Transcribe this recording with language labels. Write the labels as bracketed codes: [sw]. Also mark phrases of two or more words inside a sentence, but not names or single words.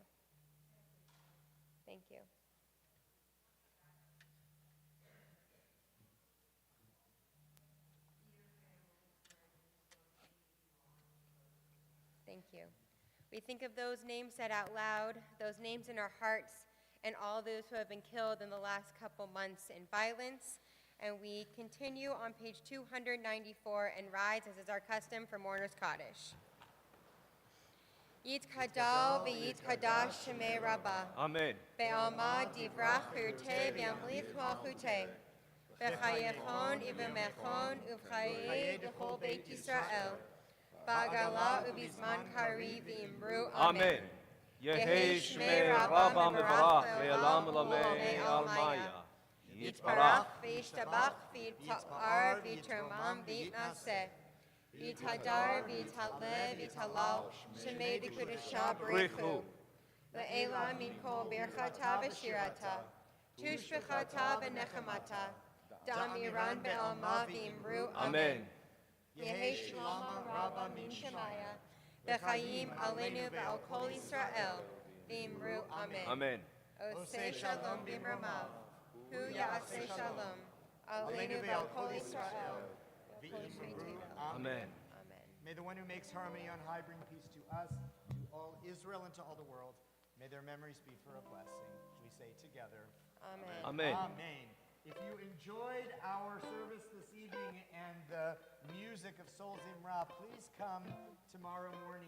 [en] Thank you. Thank you. We think of those names said out loud, those names in our hearts, and all those who have been killed in the last couple months in violence. And we continue on page 294 and rise, as is our custom, for Mourner's Kaddish. [arc] יתגדל ויתקדש שמה רבא. Amen. בעלמא די ברא כרעותה וימליך מלכותה. בחייכון וביומיכון ובחיי דכל בית ישראל. בעגלא ובזמן קריב ואמרו אמן. יהא שמה רבא מברך לעלם ולעלמי עלמיא. יתברך וישתבח ויתפאר ויתרומם ויתנשא. ויתהדר ויתעלה ויתהלל שמה דקדשא בריך הוא. לעלא מן כל ברכתא ושירתא. תשבחתא ונחמתא. דאמירן בעלמא ואמרו Amen. יהא שלמא רבא מן שמיא. וחיים עלינו ועל כל ישראל. ואמרו אמן. Amen. [he] עושה שלום במרומיו. הוא יעשה שלום. עלינו ועל כל ישראל. Amen. Amen. [en] May the one who makes harmony on high bring peace to us, to all Israel, and to all the world. May their memories be for a blessing. We say together. Amen. Amen. Amen. If you enjoyed our service this evening and the music of Sol Zimra, please come tomorrow morning